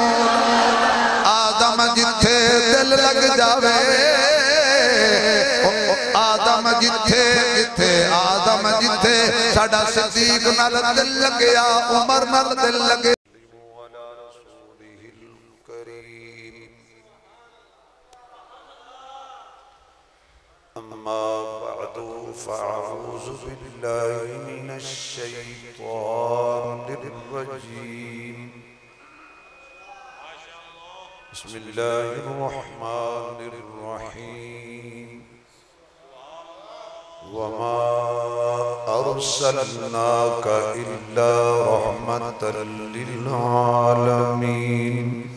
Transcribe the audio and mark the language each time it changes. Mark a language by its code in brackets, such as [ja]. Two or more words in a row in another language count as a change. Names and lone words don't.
[pa] آدم جتھے دل لگ جاوے آدم جتھے جتھے آدم جتھے ساڈا صدیق نال دل لگیا عمر نال دل لگے. [ar] أما بعد فأعوذ بالله من الشيطان الرجيم. بسم الله الرحمن الرحيم. وما أرسلناك إلا رحمة للعالمين.